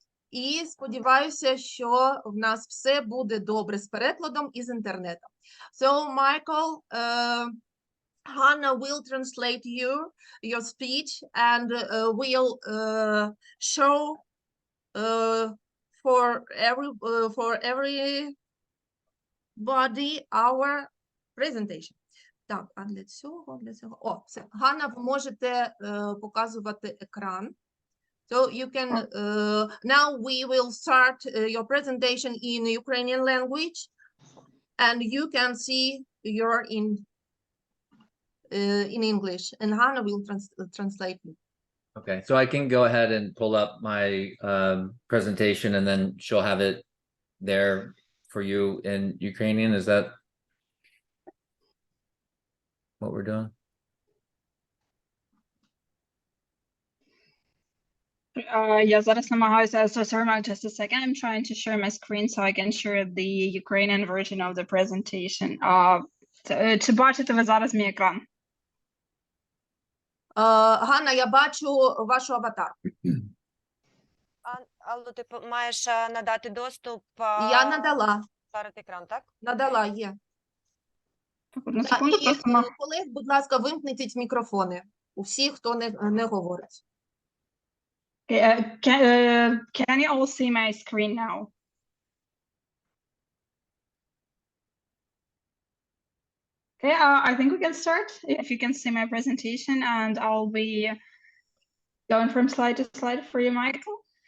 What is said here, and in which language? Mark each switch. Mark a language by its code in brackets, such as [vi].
[uk] І сподіваюся, що в нас все буде добре з перекладом і з інтернетом. [en] So, Michael, Hannah will translate your speech and will show for everybody our presentation. [uk] Так, а для цього. О, все. Ганна, ви можете показувати екран. [en] So you can, now we will start your presentation in Ukrainian language, and you can see you're in English, and Hannah will translate you. Okay, so I can go ahead and pull up my presentation, and then she'll have it there for you in Ukrainian. Is that what we're doing? [uk] Я зараз намагаюся, [en] so sorry, just a second, I'm trying to share my screen so I can share the Ukrainian version of the presentation. [uk] Чи бачите ви зараз мій екран? Ганна, я бачу вашу аватарку. Алло, ти маєш надати доступ? Я надала. Перед екран, так? Надала, є. Одну секунду, І просто колег, будь ласка, вимкніть мікрофони. У всіх, хто не говорить. [en] Can you all see my screen now? Okay, I think we can start. If you can see my presentation, and I'll be going from slide to slide for you, Michael.